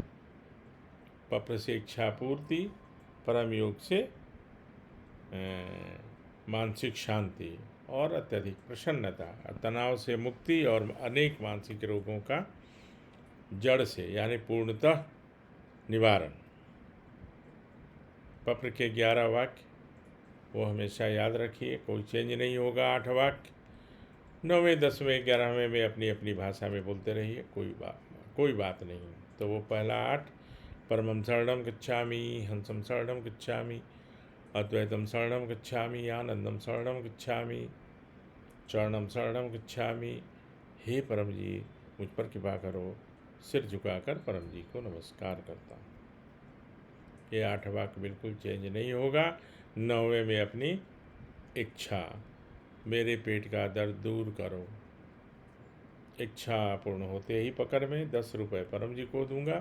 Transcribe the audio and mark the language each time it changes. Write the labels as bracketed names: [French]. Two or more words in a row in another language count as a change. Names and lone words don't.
[Hindi] पप्र से इच्छा पूर्ति, परम योग से मानसिक शांति और अत्यधिक प्रसन्नता, तनाव से मुक्ति और अनेक मानसिक रोगों का जड़ से यानी पूर्णतः निवारण। पप्र के 11 वाक्य वो हमेशा याद रखिए, कोई चेंज नहीं होगा। 8 वाक्य 9वें 10वें 11वें में अपनी अपनी भाषा में बोलते रहिए, कोई बात नहीं। तो वो पहला 8, [Pali] परमं शरणं गच्छामि, हंसं शरणं गच्छामि, अद्वैतम शरणं गच्छामि, आनंदम शरणं गच्छामि, चरणम शरणं गच्छामि। [Hindi] हे परम जी, मुझ पर कृपा करो। सिर झुकाकर परम जी को नमस्कार करता हूँ। ये 8 वाक्य बिल्कुल चेंज नहीं होगा। 9वें में अपनी इच्छा, मेरे पेट का दर्द दूर करो। इच्छा पूर्ण होते ही पकड़ में 10 रुपये परम जी को दूंगा।